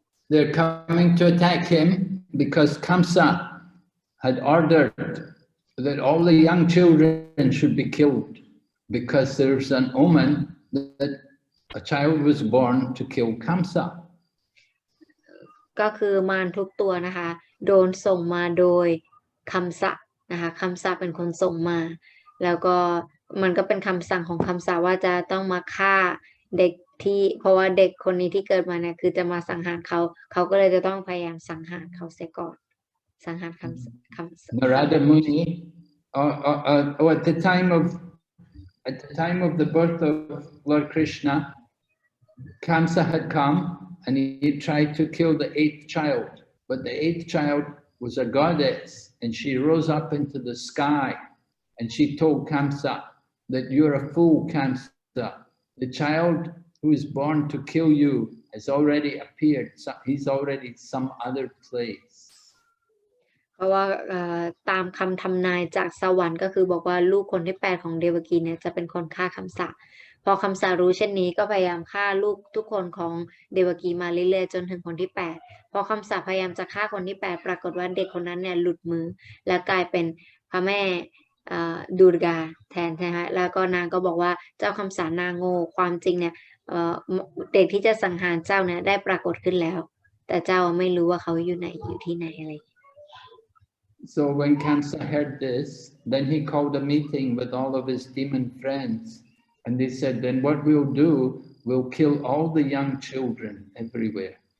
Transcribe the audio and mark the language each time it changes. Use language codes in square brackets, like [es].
[en] They're coming to attack him because Kamsa had ordered that all the young children should be killed because there's an omen that a child was born to kill Kamsa. [th] ก็คือมารทุกตัวนะคะโดนส่งมาโดยคำสะนะคะคำสะเป็นคนส่งมาแล้วก็มันก็เป็นคำสั่งของคำสะว่าจะต้องมาฆ่าเด็กที่เพราะว่าเด็กคนนี้ที่เกิดมาเนี่ยคือจะมาสังหารเขาก็เลยจะต้องพยายามสังหารเขาเสียก่อนสังหารคำ [en] Narada Muni, at the time of the birth of Lord Krishna, Kamsa had come and he tried to kill the 8th child, but the 8th child was a goddess and she rose up into the sky and she told Kamsa that you're a fool, Kamsa. The child who is born to kill you has already appeared. He's already some other place. [th] เพราะว่าตามคำทำนายจากสวรรค์ก็คือบอกว่าลูกคนที่8ของเดวกีเนี่ยจะเป็นคนฆ่าคำสะพอคำสะรู้เช่นนี้ก็พยายามฆ่าลูกทุกคนของเดวกีมาเรื่อยๆจนถึงคนที่8พอคำสะพยายามจะฆ่าคนที่8ปรากฏว่าเด็กคนนั้นเนี่ยหลุดมือและกลายเป็นพระแม่ ดูร์กาแทนใช่ไหมแล้วก็นางก็บอกว่าเจ้าคำสานนางโง่ความจริงเนี่ยเด็กที่จะสังหารเจ้าเนี่ยได้ปรากฏขึ้นแล้วแต่เจ้าไม่รู้ว่าเขาอยู่ไหนอยู่ที่ไหนอะไร [en] So when Kamsa heard this, then he called a meeting with all of his demon friends, and they said, then what we'll do, we'll kill all the young children everywhere.